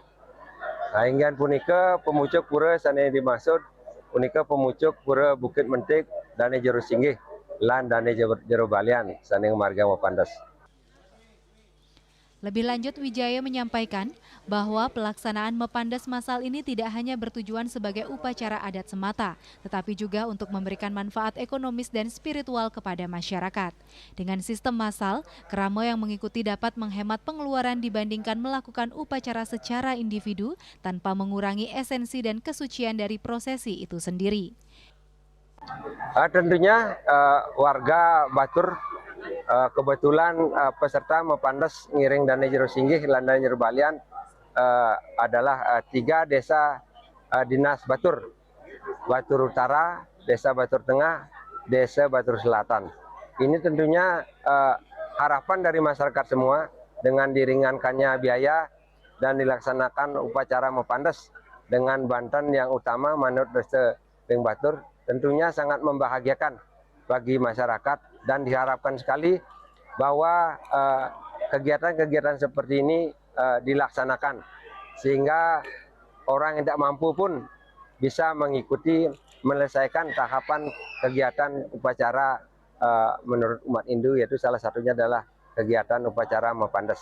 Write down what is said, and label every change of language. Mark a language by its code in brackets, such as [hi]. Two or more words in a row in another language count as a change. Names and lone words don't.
[ban] Inggan punika pemucuk pura sane dimaksud punika pemucuk Pura Bukit Mentik Dane Jero Singgih lan Dane Jero Balian sane marga Mepandas. [id] Lebih lanjut, Wijaya menyampaikan bahwa pelaksanaan Mepandes Masal ini tidak hanya bertujuan sebagai upacara adat semata, tetapi juga untuk memberikan manfaat ekonomis dan spiritual kepada masyarakat. Dengan sistem masal, kerama yang mengikuti dapat menghemat pengeluaran dibandingkan melakukan upacara secara individu tanpa mengurangi esensi dan kesucian dari prosesi itu sendiri. Tentunya warga Batur kebetulan peserta Mepandas ngiring Dane Jero Singgih lan Dane Jero Balian adalah 3 desa dinas Batur. Batur Utara, Desa Batur Tengah, Desa Batur Selatan. Ini tentunya harapan dari masyarakat semua dengan diringankannya biaya dan dilaksanakan upacara Mepandas dengan banten yang utama manut Desa Ring Batur tentunya sangat membahagiakan bagi masyarakat dan diharapkan sekali bahwa kegiatan-kegiatan seperti ini dilaksanakan sehingga orang yang tidak mampu pun bisa mengikuti menyelesaikan tahapan kegiatan upacara menurut umat Hindu, yaitu salah satunya adalah kegiatan upacara Mepandas.